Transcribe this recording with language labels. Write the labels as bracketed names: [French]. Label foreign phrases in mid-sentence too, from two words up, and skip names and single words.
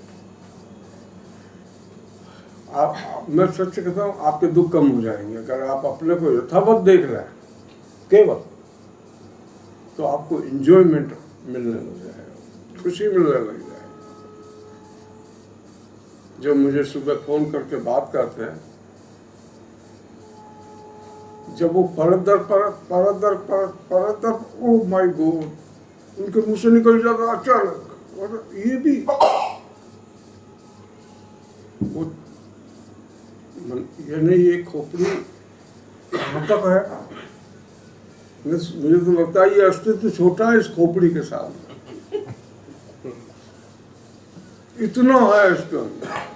[Hindi] आप, मैं सच कहता हूँ, आपके दुख कम हो जाएंगे अगर आप अपने को यथावत देख रहे हैं केवल, तो आपको एंजॉयमेंट मिलने लग जाएगा, खुशी मिलने लग जाएगी। जो मुझे सुबह फोन करके बात करते हैं, जब वो परत दर परत परत दर परत परत दर, [English] oh my god, [Hindi] उनके मुंह से निकल जाता अचानक, और ये भी वो यानी ये खोपड़ी कहाँ तक है, मुझे तो लगता है ये अस्तित्व छोटा है इस खोपड़ी के साथ, इतना है इसके अंदर।